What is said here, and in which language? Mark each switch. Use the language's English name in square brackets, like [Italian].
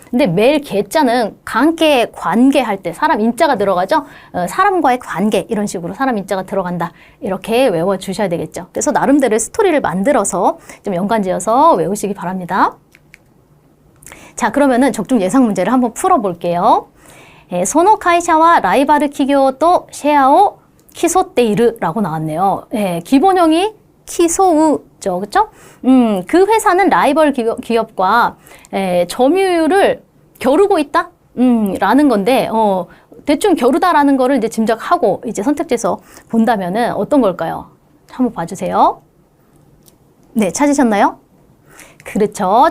[Korean] 근데 매일 개자는 관계 할 때 사람 인자가 들어가죠? 사람과의 관계 이런 식으로 사람 인자가 들어간다. 이렇게 외워주셔야 되겠죠. 그래서 나름대로 스토리를 만들어서 좀 연관지어서 외우시기 바랍니다. 자, 그러면은 적중 예상 문제를 한번 풀어볼게요. [Japanese] その会社はライバル企業とシェアを競っている [Korean] 라고 나왔네요. 기본형이 기소우죠. 그쵸? 그 회사는 라이벌 기업과 점유율을 겨루고 있다? 라는 건데, 대충 겨루다라는 거를 이제 짐작하고 이제 선택지에서 본다면은 어떤 걸까요? 한번 봐주세요. 네, 찾으셨나요? 그렇죠.